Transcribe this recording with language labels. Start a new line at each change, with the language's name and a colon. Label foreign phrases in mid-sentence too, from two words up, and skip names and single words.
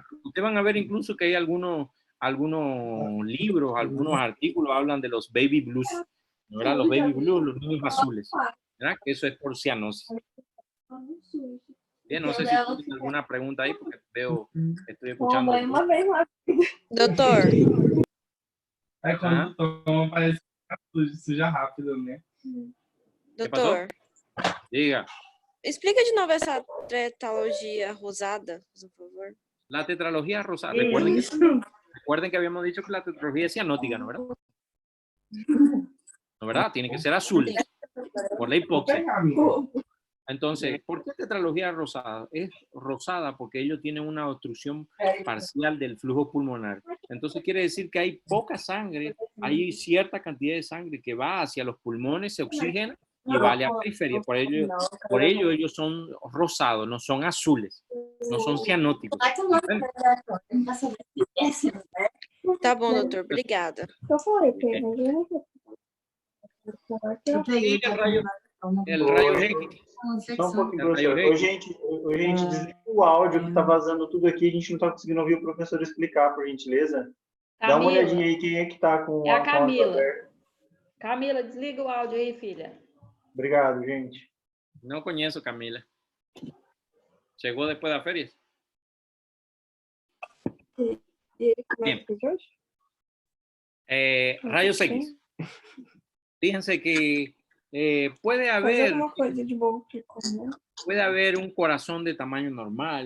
Spanish: Ustedes van a ver incluso que hay algunos libros, algunos artículos hablan de los
English: baby blues,
Spanish: ¿verdad? Los
English: baby blues,
Spanish: los niños azules, ¿verdad? Que eso es por cianosis. Bien, no sé si tienen alguna pregunta ahí, porque veo, estoy escuchando.
Portuguese: Doutor, Aí quando toma, parece que suja rápido, né? doutor,
Spanish: Diga.
Portuguese: explica de novo essa tetralogia rosada, por favor.
Spanish: La tetralogía rosada. Recuerden que habíamos dicho que la tetralogía es cianótica, ¿no, verdad? ¿No, verdad? Tiene que ser azul por la hipoxia. Entonces, ¿por qué tetralogía rosada? Es rosada porque ellos tienen una obstrucción parcial del flujo pulmonar. Entonces quiere decir que hay poca sangre, hay cierta cantidad de sangre que va hacia los pulmones, se oxigena y va a la periferia. Por ello ellos son rosados, no son azules, no son cianóticos.
Portuguese: Tá bom, doutor, obrigada.
Spanish: El rayo X.
Portuguese: Só um pouquinho, professor. Ô, gente, desliga o áudio que tá vazando tudo aqui. A gente não tá conseguindo ouvir o professor explicar, por gentileza. Dá uma Camila. olhadinha aí quem é que tá com É a com Camila. aberta. Camila, desliga o áudio aí, filha. Obrigado, gente.
Spanish: No conozco Camila. Llegó después de las ferias. Bien. Rayos X. Fíjense que puede haber un corazón de tamaño normal.